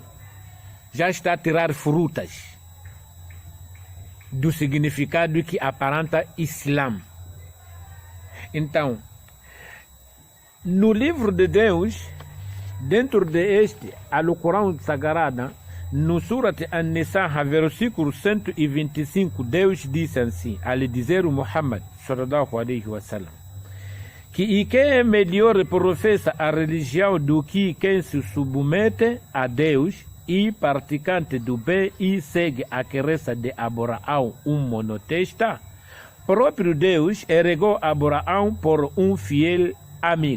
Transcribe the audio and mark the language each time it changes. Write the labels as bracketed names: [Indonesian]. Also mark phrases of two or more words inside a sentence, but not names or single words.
[Portuguese] Já está a tirar frutas do significado que aparenta Islã. Então, no livro de Deus, Dentro deste, Alcorão Sagrado, no Surat An-Nisa, versículo 125, Deus disse assim, a lhe dizer o Muhammad, [Arabic] sallallahu alaihi wasallam, [Portuguese] que quem é melhor professa a religião do que quem se submete a Deus e praticante do bem e segue a crença de Abraão, monoteísta? Próprio Deus ergueu Abraão por fiel amigo.